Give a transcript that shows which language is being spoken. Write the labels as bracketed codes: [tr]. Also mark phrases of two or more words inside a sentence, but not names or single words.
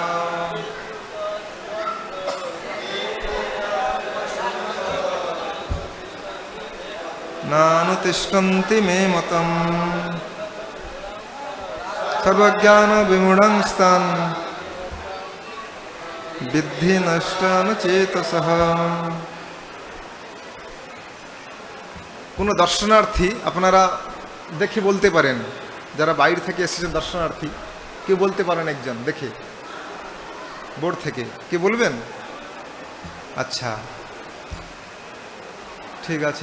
[sa] নানুতিষ্ঠন্তি মে মতম সর্বজ্ঞান বিমূঢ়ংস্তান বিদ্ধি নষ্টান চেতসঃ। [bn] কোনো দর্শনার্থী আপনারা দেখে বলতে পারেন, যারা বাইরে থেকে এসেছেন দর্শনার্থী, কেউ বলতে পারেন একজন দেখে বোর্ড থেকে, কে বলবেন? আচ্ছা, ঠিক আছে।